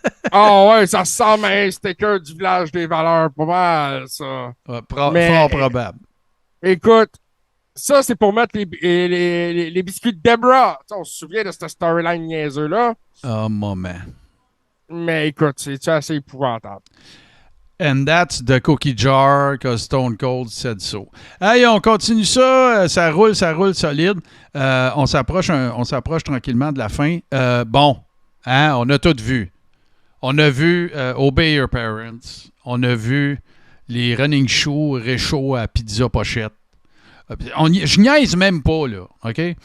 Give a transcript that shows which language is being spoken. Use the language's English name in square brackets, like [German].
[French] Ah ouais, ça ressemble à un sticker du village des valeurs. Pas mal, ça. Fort probable. Écoute, ça, c'est pour mettre les biscuits de Debra. On se souvient de cette storyline niaiseux-là. Oh, moment. Mais écoute, c'est assez épouvantable. [English] And that's the cookie jar que Stone Cold said so. [French] Hey, on continue ça. Ça roule solide. On s'approche tranquillement de la fin. Bon, hein, on a tout vu. On a vu Obey Your Parents. On a vu les running shoes réchauds à pizza pochette. Je niaise même pas, là, OK?